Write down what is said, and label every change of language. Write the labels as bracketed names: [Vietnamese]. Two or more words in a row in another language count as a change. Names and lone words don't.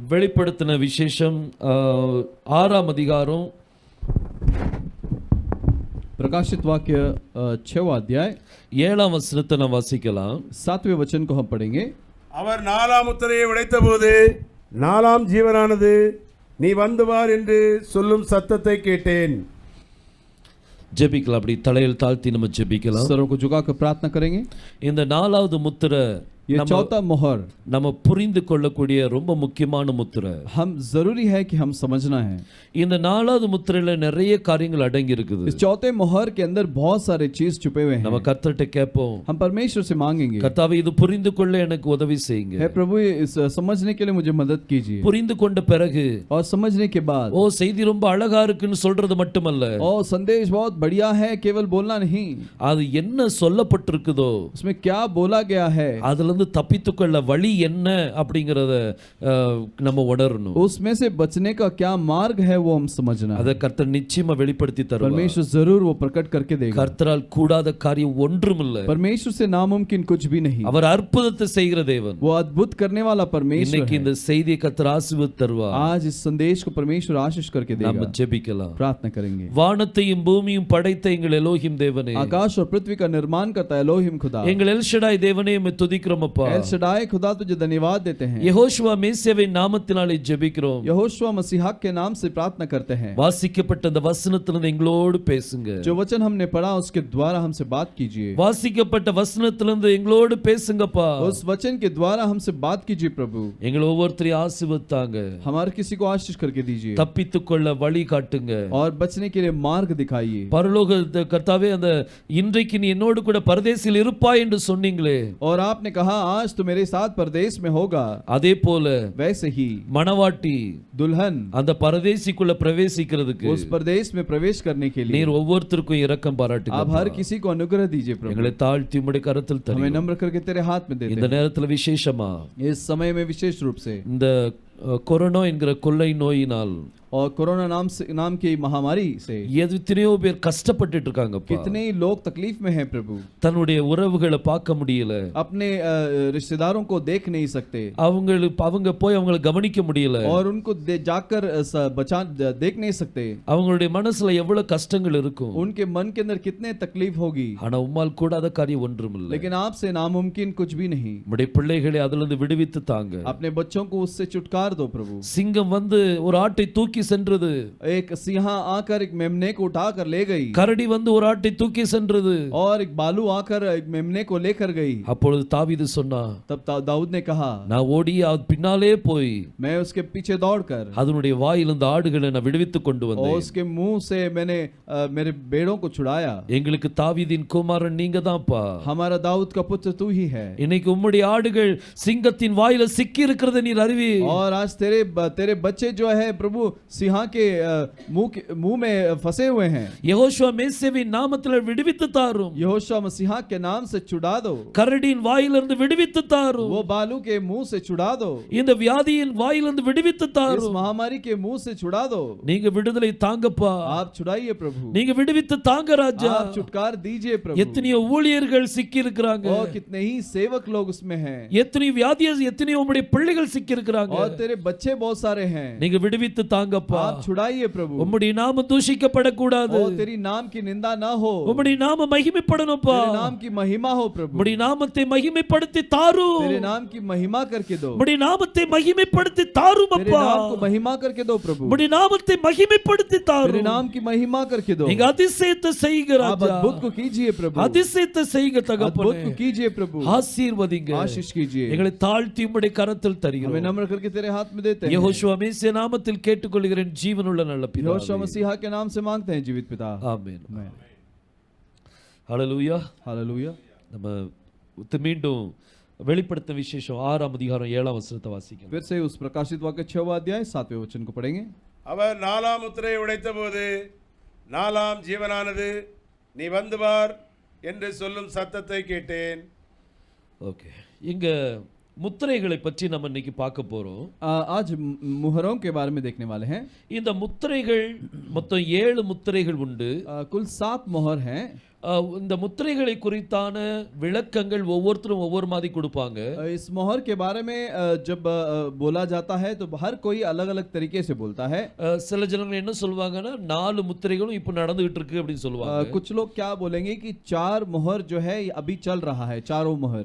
[Tamil] வெளிப்படுத்தின விசேஷம் 6ஆம் அதிகாரம் [Hindi] प्रकाशित वाक्य 6वां अध्याय [Tamil] 7ஆம் வசனத்தை நாம் வாசிக்கலாம். [Hindi] 7वें वचन को हम पढ़ेंगे. [Tamil] அவர் 4ஆம் முத்திரையை உடைத்தபோது 4ஆம் ஜீவனானது நீ வந்து வார் என்று சொல்லும் சத்தத்தை கேட்டேன். ஜெபிக்கலாம். அப்படி தலையில் தாழ்த்தி நம்ம ஜெபிக்கலாம். [Hindi] सरों को झुकाकर प्रार्थना करेंगे. [Tamil] இந்த 4வது முத்திரை [Hindi] ये चौथा मोहर [Tamil] நம்ம புரிந்து கொள்ளக்கூடிய ரொம்ப முக்கியமான முத்திரை. [Hindi] हम जरूरी है कि हम समझना है. [Tamil] இந்த 4வது முத்திரையில நிறைய காரியங்கள் அடங்கி இருக்குது. [Hindi] इस चौथे मोहर के अंदर बहुत सारे चीज छुपे हुए हैं. [Tamil] நம்ம கர்த்தர்ட்ட கேட்போம். [Hindi] हम परमेश्वर से मांगेंगे. [Tamil] கர்த்தாவே இது புரிந்து கொள்ள எனக்கு உதவி செய்யுங்க. [Hindi] हे प्रभु इस समझने के लिए मुझे मदद कीजिए. [Tamil] புரிந்து கொண்ட பிறகு [Hindi] और समझने के बाद [Tamil] ஓ செய்தி ரொம்ப அழகா இருக்குன்னு சொல்றது மட்டுமல்ல, [Hindi] ओ संदेश बहुत बढ़िया है केवल बोलना नहीं, [Tamil] அது என்ன சொல்லப்பட்டிருக்குதோ [Hindi] उसमें क्या बोला गया है [Tamil] அதுல இருந்து தப்பித்துக்கொள்ள வழி என்ன அப்படிங்கறத நம்ம உணரணும். [Hindi] उसमें से बचने का क्या मार्ग है वो हम समझना. [Tamil] அத கர்த்தர் நிச்சயமா வெளிப்படுத்தி தருவார். [Hindi] परमेश्वर जरूर वो प्रकट करके देगा. [Tamil] கர்த்தரால் கூடாத காரியம் ஒன்றுமில்லை. [Hindi] परमेश्वर से नामुमकिन कुछ भी नहीं. [Tamil] அவர் அற்புதத்தை செய்கிற தேவன். [Hindi] वो अद्भुत करने वाला परमेश्वर [Tamil] இன்னைக்கு இந்த செய்தியை கர்த்தர் ஆசீர்வதித்து தருவார். [Hindi] आज इस संदेश को परमेश्वर आशीष करके देगा. [Tamil] நம்ம ஜெபிக்கலாம். [Hindi] प्रार्थना करेंगे. [Tamil] வானத்தையும் பூமியும் படைத்த எங்கள் எலோஹிம் தேவனே, [Hindi] आकाश और पृथ्वी का निर्माण करता है एलोहिम खुदा. [Tamil] எங்கள் எல் ஷடாய் தேவனே உம்மை துதிக்கிறோம் அப்பா. [Hindi] एल शडाई खुदा तुझे धन्यवाद देते हैं. [Tamil] யெகோஷுவா மேசியாவின் நாமத்தினாலே ஜெபிக்கிறோம். [Hindi] यहोशुआ मसीहा के नाम से प्रार्थना करते हैं. [Tamil] வாசிக்கப்பட்ட அந்த வசனத்திலிருந்து எங்களோடு பேசுங்க. [Hindi] जो वचन हमने पढ़ा उसके द्वारा हमसे बात कीजिए. [Tamil] வாசிக்கப்பட்ட வசனத்திலிருந்து எங்களோடு பேசுங்கப்பா. [Hindi] उस वचन के द्वारा हमसे बात कीजिए प्रभु. [Tamil] எங்களை ஒவ்வொருத்தரையும் ஆசீர்வதித்தாங்க. [Hindi] हमारे किसी को आशीष करके दीजिए [Tamil] தப்பித்துக்கொள்ள வழி காட்டுங்க. [Hindi] और बचने के लिए मार्ग दिखाइए. [Tamil] பரலோக கர்த்தாவே, அந்த இன்றைக்கு நீ என்னோடு கூட பரதேசில் இருப்பாய் என்று சொன்னீங்களே, [Hindi] और आपने कहा आज तो मेरे साथ परदेश में होगा, [Tamil] அதே போல [Hindi] वैसे ही [Tamil] மணவாட்டி [Hindi] दुल्हन [Tamil] அந்த பரதேசிக்குள்ள பிரவேசிக்கிறதுக்கு [Hindi] उस परदेश में प्रवेश करने के लिए [Tamil] நீர் ஒவ்வொருத்தருக்கும் இரக்கம் பாராட்டுங்க. [Hindi] आप हर किसी को अनुग्रह दीजिए प्रभु. [Tamil] எங்களை தாழ்த்தி உம்முடைய கரத்தில் [Hindi] हमें [Tamil] தருகிறோம். [Hindi] नम्र करके तेरे हाथ में देते [Tamil] இந்த [Hindi] हैं. [Tamil] நேரத்துல விசேஷமா [Hindi] इस समय में विशेष रूप से [Tamil] இந்த கொரோனா என்கிற கொள்ளை நோயினால் [Hindi] और कोरोना नाम की महामारी से [Tamil] எத்தனையோ பேர் கஷ்டப்பட்டுட்டு இருக்காங்க. [Hindi] कितने ही लोग तकलीफ में हैं प्रभु. [Tamil] தன்னுடைய உறவுகளை பார்க்க முடியல, [Hindi] अपने रिश्तेदारों को देख नहीं सकते, [Tamil] அவங்க போய் அவங்களை கவனிக்க முடியல, [Hindi] और उनको जाकर देख नहीं सकते. [Tamil] அவங்களுடைய மனசுல எவ்வளவு கஷ்டங்கள் இருக்கும். [Hindi] उनके मन के अंदर कितने तकलीफ होगी. [Tamil] ஆனா உம்மால் கூடாத காரியம் ஒன்றுமில்லை. [Hindi] लेकिन आपसे नामुमकिन कुछ भी नहीं. [Tamil] உம்முடைய பிள்ளைகளை அதிலிருந்து விடுவித்து தாங்க. [Hindi] अपने बच्चों को उससे छुटकार दो प्रभु. [Tamil] சிங்கம் வந்து ஒரு ஆட்டை தூக்கி சென்றது, [Hindi] एक सिंह आकर एक मेमने को उठाकर ले गई, [Tamil] கரடி வந்து ஒரு ஆட்டை தூக்கி சென்றது, [Hindi] और एक बालू आकर एक मेमने को लेकर गई. [Tamil] அப்பொழுது தாவீது சொன்னா, [Hindi] तब दाऊद ने कहा, [Tamil] நான் ஓடி அது பின்னாலே போய் [Hindi] मैं उसके पीछे दौड़कर [Tamil] அதனுடைய வாயிலிருந்து ஆடுகளை நான் விடுவித்து கொண்டு [Hindi] और [Tamil] வந்தேன். [Hindi] उसके मुंह से मैंने मेरे भेड़ों को छुड़ाया. [Tamil] எங்களுக்கு தாவீதின் குமாரன் நீங்க தான்ப்பா. [Hindi] हमारा दाऊद का पुत्र तू ही है. [Tamil] இன்னைக்கு உம்முடைய ஆடுகள் சிங்கத்தின் வாயில சிக்கி இருக்கிறத நீர் அறிவி. [Hindi] और आज तेरे बच्चे जो है प्रभु सिंह के मुंह में फंसे हुए हैं. [Tamil] யெகோஷுவா மேசியாவின் நாமத்தில் விடுவித்து தாரும். [Hindi] यहोशुआ मसीहा के नाम से छुड़ा दो. [Tamil] கரடியின் வாயிலிருந்து விடுவித்து தாரும். [Hindi] वो बालू के मुंह से छुड़ा दो. [Tamil] இந்த வியாதியின் வாயிலிருந்து விடுவித்து [Hindi] इस [Tamil] தாரும். [Hindi] महामारी के मुंह से छुड़ा दो. [Tamil] நீங்க விடுதலை தாங்கப்பா. [Hindi] आप छुड़ाइए प्रभु. [Tamil] நீங்க விடுவித்து தாங்க ராஜா. [Hindi] आप छुटकार दीजिए प्रभु. [Tamil] எத்தனையோ ஊழியர்கள் சிக்கி இருக்கிறாங்க. [Hindi] और कितने ही सेवक लोग उसमें हैं. [Tamil] எத்தனையோ வியாதியால் எத்தனையோ உம்முடைய பிள்ளைகள் சிக்கி இருக்கிறாங்க. [Hindi] और तेरे बच्चे बहुत सारे हैं. [Tamil] நீங்க விடுவித்து தாங்கப்பா. [Hindi] आप छुड़ाइए प्रभु. [Tamil] உம்முடைய நாமம் தூஷிக்கப்படக்கூடாது. [Hindi] और तेरी नाम की निंदा ना हो. [Tamil] உம்முடைய நாமம் மகிமைப்படணும்ப்பா. [Hindi] तेरे नाम की महिमा हो प्रभु. [Tamil] உம்முடைய நாமத்தை மகிமைப்படுத்தி தாரும். [Hindi] तेरे नाम की महिमा करके दो. [Tamil] உம்முடைய நாமத்தை மகிமைப்படுத்தி தாரும் [Hindi] तेरे [Tamil] அப்பா. [Hindi] नाम को महिमा करके दो प्रभु. [Tamil] உம்முடைய நாமத்தை மகிமைப்படுத்தி [Hindi] तेरे [Tamil] தாரும். [Hindi] नाम की महिमा करके दो. [Tamil] நீங்க அதிசயத்தை செய்யுங்க [Hindi] आप [Tamil] ராஜா. [Hindi] अद्भुत को कीजिए प्रभु. [Tamil] அதிசயத்தை செய்யுங்க [Hindi] अद्भुत [Tamil] தகப்பனே. [Hindi] को कीजिए प्रभु. [Tamil] ஆசீர்வதிங்க. [Hindi] आशीष कीजिए. [Tamil] எங்களை தாழ்த்தி உம்முடைய கரத்தில் [Hindi] हमें [Tamil] தருகிறோம். [Hindi] नम्र करके तेरे हाथ में देते हैं. [Tamil] யெகோஷுவா மேசியா நாமத்தில் கேட்டுக்கொள்கிறேன் ஜீவனுள்ள நல்ல [Hindi] यहोशुआ [Tamil] பிதாவே. [Hindi] मसीहा के नाम से मांगते हैं जीवित पिता. [Tamil] ஆமென். [Hindi] आमीन. [Tamil] ஹல்லேலூயா. [Hindi] हालेलुया. [Tamil] நம்ம மீண்டும் வெளிப்படுத்தின விசேஷம் 6ஆம் அதிகாரம் 7ஆம் வசனத்தை வாசிக்கலாம். [Hindi] फिर से उस प्रकाशित वाक्य 6वां अध्याय 7वें वचन को पढ़ेंगे. [Tamil] அவர் 4ஆம் முத்திரையை உடைத்தபோது 4ஆம் ஜீவனானது நீ வந்து வார் என்று சொல்லும் சத்தத்தை கேட்டேன். ஓகே, இங்க முத்திரைகளை பற்றி நம்ம இன்னைக்கு பார்க்க போறோம். [Hindi] आज मुहरों के बारे में देखने वाले हैं. [Tamil] இந்த முத்திரைகள் மொத்தம் 7 முத்திரைகள் உண்டு. [Hindi] कुल 7 मोहर हैं. [Tamil] இந்த முத்திரைகளை குறித்தான விளக்கங்கள் ஒவ்வொருத்தரும் ஒவ்வொரு மாதிரி கொடுப்பாங்க. [Hindi] इस मोहर के बारे में जब बोला जाता है तो हर कोई अलग अलग तरीके से बोलता है. [Tamil] சில ஜனங்கள் என்ன சொல்வாங்கன்னா 4 முத்திரைகளும் இப்போ நடந்துகிட்டு இருக்கு அப்படின்னு சொல்லுவாங்க. [Hindi] कुछ लोग क्या बोलेंगे कि 4 मोहर जो है अभी चल रहा है, चारों मोहर.